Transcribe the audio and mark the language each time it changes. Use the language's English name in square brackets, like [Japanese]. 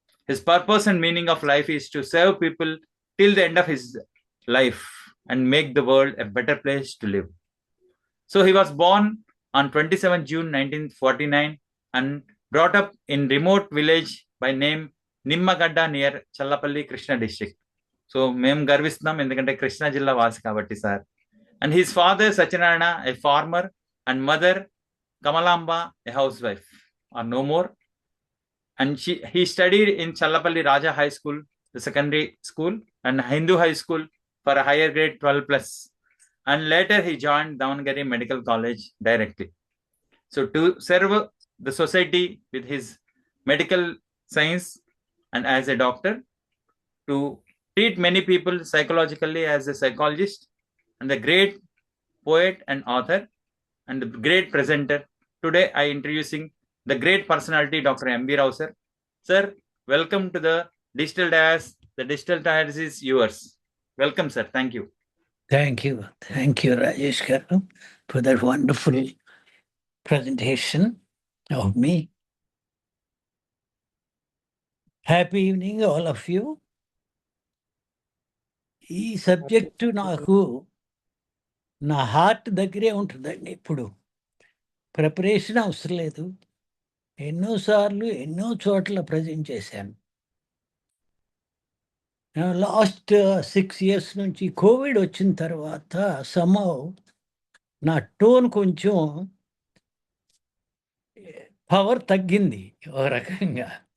[English] His purpose and meaning of life is to serve people till the end of his life and make the world a better place to live. So he was born on 27 June 1949 and brought up in remote village by name Nimmagadda near Challapalli, Krishna district. [Telugu] So మేము గర్విస్తున్నాం ఎందుకంటే కృష్ణా జిల్లా వాసి కాబట్టి sir. [English] And his father Satyanarayana, a farmer, and mother Kamalamba, a housewife, are no more. And he studied in Challapalli Raja High School, the secondary school, and Hindu High School for a higher grade 12+. And later he joined Davangere Medical College directly. So to serve the society with his medical science and as a doctor, to treat many people psychologically as a psychologist, and the great poet and author and the great presenter. Today I introducing the great personality Dr. MV Rao sir. Sir, welcome to the Digital Dias. The Digital Dias is yours. Welcome sir. Thank you. Thank you, Rajesh Garu, for that wonderful presentation of me. Happy evening, all of you. [Telugu] ఈ subject నాకు నా heart దగ్గరే ఉంటుందండి. ఇప్పుడు preparation అవసరం లేదు. ఎన్నోసార్లు ఎన్నో చోట్ల ప్రజెంట్ చేశాను. లాస్ట్ 6 ఇయర్స్ నుంచి కోవిడ్ వచ్చిన తర్వాత సమ్హౌ నా టోన్ కొంచెం పవర్ తగ్గింది ఒక రకంగా.